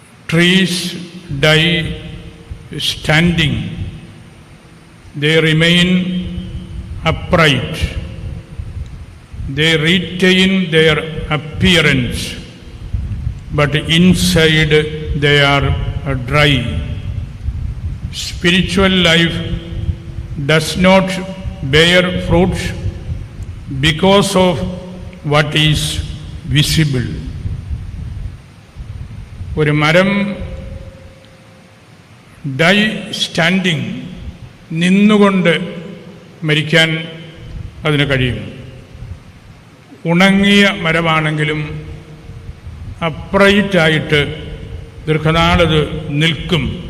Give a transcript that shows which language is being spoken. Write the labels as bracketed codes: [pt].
[en] Trees die standing, they remain upright, they retain their appearance, but inside they are dry. Spiritual life does not bear fruits because of what is visible. [ml] ഒരു മരം [en] die standing, [ml] നിന്നുകൊണ്ട് മരിക്കാൻ അതിന് കഴിയും. ഉണങ്ങിയ മരമാണെങ്കിലും അപ്രൈറ്റായിട്ട് ദീർഘനാളത് നിൽക്കും.